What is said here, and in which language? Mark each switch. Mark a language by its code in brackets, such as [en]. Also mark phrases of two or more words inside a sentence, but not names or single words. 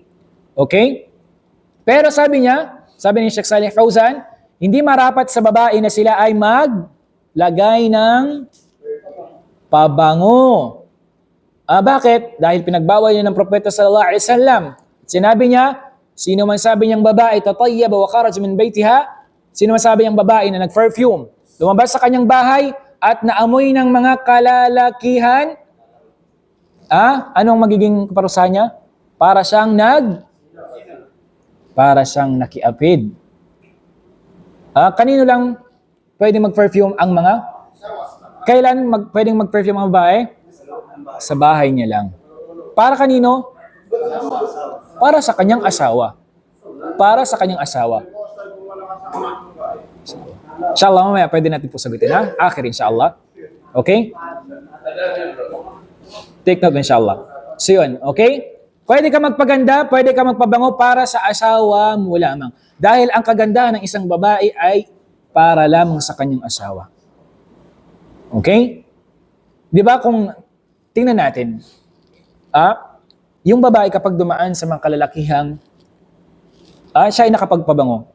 [tl] Okay? Pero sabi ni Sheikh Saleh Fawzan, hindi marapat sa babae na sila ay maglagay ng pabango. Bakit? Dahil pinagbawal niya ng Propeta [ar] صلى الله عليه وسلم. [tl] Sinabi niya, sino man sabi niyang babae, [ar] تطيبت وخرجت من بيتها, [tl] sino man sabi niyang babae na nag-perfume, lumabas sa kanyang bahay at naamoy ng mga kalalakihan, anong magiging kaparusahan niya? Para siyang nakiapid. Kanino lang pwedeng mag-perfume ang mga? Kailan pwedeng mag-perfume ang babae? Sa bahay niya lang. Para kanino? Para sa kanyang asawa. Para sa kanyang asawa. Inshallah, mamaya pwede natin po sagutin, [ar] آخر إن شاء الله. [en] Okay? Take note, inshallah. [tl] So yun, okay? Pwede ka magpaganda, pwede ka magpabango para sa asawa mo lamang. Dahil ang kagandahan ng isang babae ay para lamang sa kanyang asawa. Okay? Di ba kung tingnan natin, yung babae kapag dumaan sa mga kalalakihang, siya ay nakapagpabango.